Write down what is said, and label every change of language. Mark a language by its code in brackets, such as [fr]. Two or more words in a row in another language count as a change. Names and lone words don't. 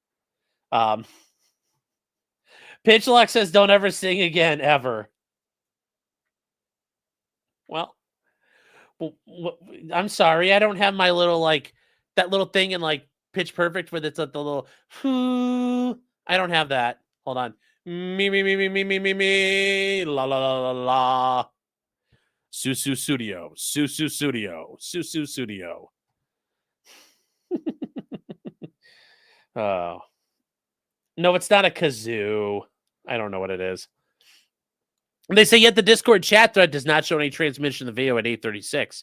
[en] Pitchlock says, "Don't ever sing again, ever." Well, I'm sorry, I don't have my little that little thing in Pitch Perfect where it's the little whoo. I don't have that. Hold on. Me, la la la la la. Susu Studio. Oh. No, it's not a kazoo. I don't know what it is. And they say, yet the Discord chat thread does not show any transmission of the video at 8:36.